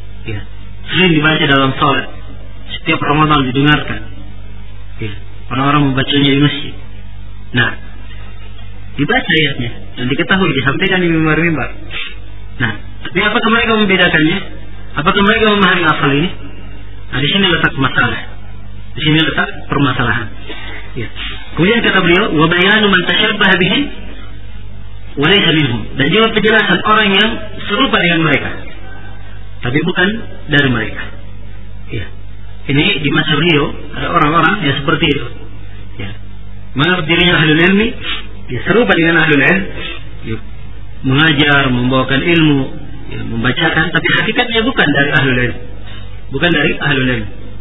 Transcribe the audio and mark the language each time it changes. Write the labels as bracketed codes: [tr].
[id] Ya, sering dibaca dalam salat. Setiap Ramadan didengarkan. Ya, orang-orang membacanya di masjid. Nah, dibaca ayatnya dan diketahui, disampaikan di mimbar-mimbar. Nah, tapi apakah mereka membedakannya? Apakah mereka memahami asal ini? Nah, di sini letak masalah. Di sini letak permasalahan. Ya. Kemudian kata beliau, [ar] وَبَيَانُ مَنْ تَشَرْبَهَ بِهِمْ وَلَيْهَ مِنْهُمْ. [id] Dan juga penjelasan orang yang serupa dengan mereka, tapi bukan dari mereka. Ya. Ini di masa beliau, ada orang-orang yang seperti itu. Ya. Mengapa dirinya ahlul ilmi? Ya, serupa dengan ahlul ilmi. Ya. Mengajar, membawakan ilmu, ya, membacakan, tapi hakikatnya bukan dari ahlul ilmi. Bukan dari ahlul ilmi.